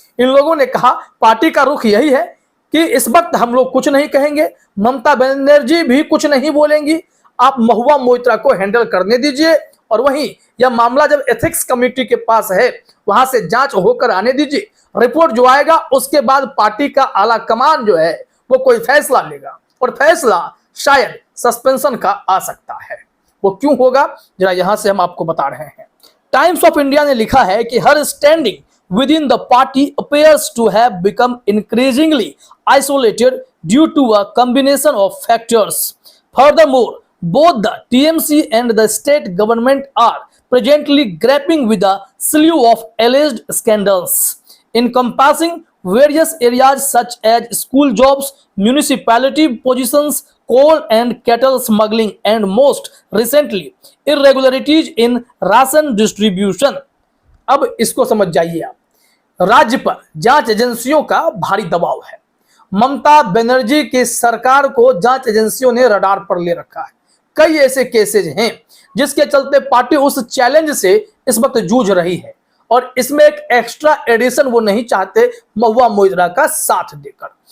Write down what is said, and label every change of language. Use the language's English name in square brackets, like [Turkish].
[Hindi] इन लोगों ने कहा पार्टी का रुख यही है कि इस वक्त हम लोग कुछ नहीं कहेंगे, ममता बनर्जी भी कुछ नहीं बोलेंगी, आप महुआ मोइत्रा को हैंडल करने दीजिए और वहीं यह मामला जब एथिक्स कमेटी के पास है वहां से जांच होकर आने दीजिए, रिपोर्ट जो आएगा उसके बाद पार्टी का आला कमान जो है वो कोई फैसला लेगा और फैसला शायद सस्पेंशन का आ सकता है। वो क्यों होगा जरा यहां से हम आपको बता रहे हैं। [English] Times of India [Hindi] ने लिखा है कि [English] Her standing within the party appears to have become increasingly isolated due to a combination of factors. Furthermore, both the TMC and the state government are presently grappling with a slew of alleged scandals, encompassing various areas such as school jobs, municipality positions, coal and cattle smuggling, and most recently, irregularities in ration distribution. [Hindi] अब इसको समझ जाइए आप, राज्य पर जांच एजेंसियों का भारी दबाव है। ममता बनर्जी की सरकार को जांच एजेंसियों ने रडार पर ले रखा है। कई ऐसे केसेज हैं जिसके चलते पार्टी उस चैलेंज से इस वक्त जूझ रही है और इसमें एक एक्स्ट्रा एडिशन वो नहीं चाहते महुआ मोइत्रा का साथ देकर।